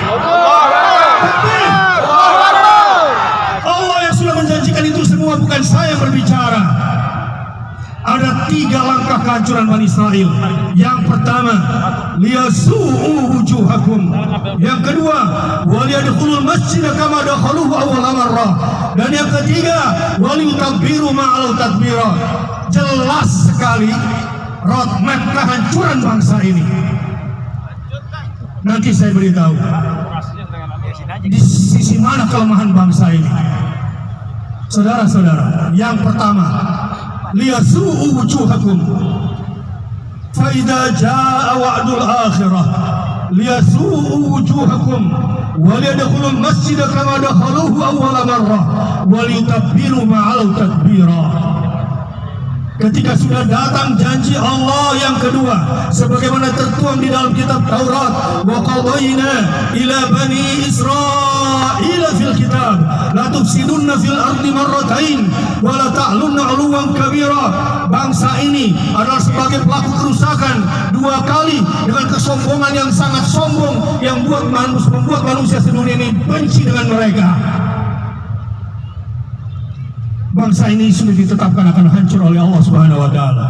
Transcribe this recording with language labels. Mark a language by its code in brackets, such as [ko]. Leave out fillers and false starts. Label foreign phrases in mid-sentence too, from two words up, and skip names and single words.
[id] Allah yang sudah menjanjikan itu semua, bukan saya yang berbicara. Ada 3 langkah kehancuran Bani Israel. Yang pertama, [ar] ليسوءوا وجوهكم. Yang kedua, وليدخلوا المسجد كما دخلوه أول مرة. [id] Dan yang ketiga, [ar] وليتبروا ما علوا تتبيرا. [id] Jelas sekali roadmap kehancuran bangsa ini. Nanti saya beritahu di sisi mana kelemahan bangsa ini. Saudara-saudara, yang pertama, [ar] ليسوءوا وجوهكم فإذا جاء وعد الآخرة ليسوءوا وجوهكم وليدخلوا المسجد كما دخلوه أول مرة وليتبروا ما علوا تتبيرا. [id] Ketika sudah datang janji Allah yang kedua, sebagaimana tertuang di dalam kitab Taurat, [ar] وقضينا إلى بني إسرائيل في الكتاب لتفسدن في الأرض مرتين ولتعلن علوا كبيرا. [id] Bangsa ini adalah sebagai pelaku kerusakan 2 kali dengan kesombongan yang sangat sombong yang membuat manusia sedunia ini benci dengan mereka. Bangsa ini sudah ditetapkan akan hancur oleh Allah [ar] سبحانه وتعالى.